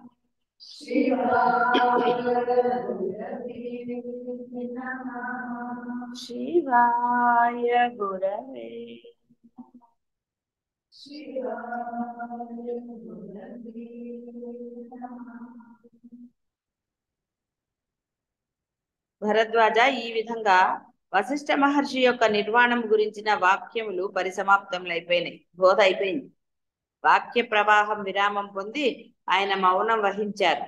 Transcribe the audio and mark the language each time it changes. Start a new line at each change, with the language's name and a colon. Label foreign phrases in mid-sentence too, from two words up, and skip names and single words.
Sanskrit: शिवाय गुरवे नमः। शिवाय गुरवे। शिवाय गुरवे नमः।
Telugu: భరద్వాజ ఈ విధంగా వశిష్ఠ మహర్షి యొక్క నిర్వాణం గురించిన వాక్యములు పరిసమాప్తములైపోయినాయి. బోధ అయిపోయింది. వాక్య ప్రవాహం విరామం పొంది ఆయన మౌనం వహించారు.